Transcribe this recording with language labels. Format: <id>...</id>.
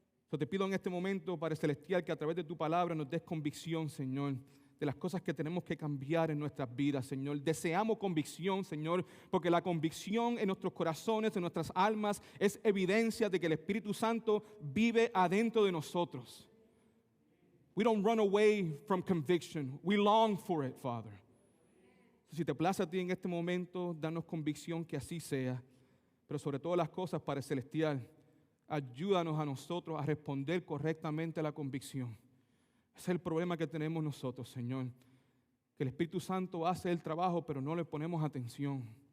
<es>Yo te pido en este momento, Padre Celestial, que a través de tu palabra nos des convicción, Señor, de las cosas que tenemos que cambiar en nuestras vidas, Señor. Deseamos convicción, Señor, porque la convicción en nuestros corazones, en nuestras almas, es evidencia de que el Espíritu Santo vive adentro de nosotros.</es> <en>We don't run away from conviction. We long for it, Father.</en> <es>Si te place a ti en este momento, danos convicción que así sea. Pero sobre todas las cosas, Padre Celestial, ayúdanos a nosotros a responder correctamente a la convicción. Ese es el problema que tenemos nosotros, Señor. Que el Espíritu Santo hace el trabajo, pero no le ponemos atención.</es>